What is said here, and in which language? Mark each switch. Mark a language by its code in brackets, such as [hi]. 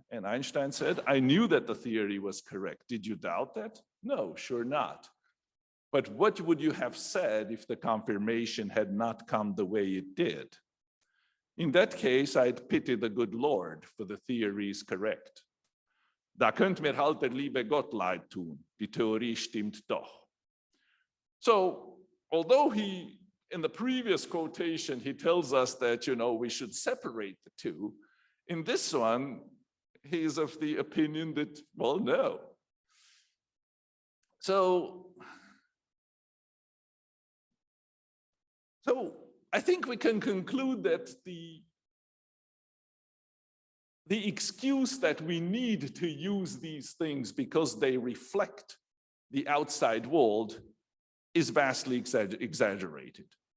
[en] And Einstein said, I knew that the theory was correct. Did you doubt that? No, sure not. But what would you have said if the confirmation had not come the way it did? In that case, I'd pity the good Lord, for the theory is correct. [de] Da könnt mir halt der liebe Gott leid tun, die Theorie stimmt doch. [en] So, although in the previous quotation, he tells us that, we should separate the two, in this one, he is of the opinion that, well, no. So I think we can conclude that the excuse that we need to use these things because they reflect the outside world is vastly exaggerated.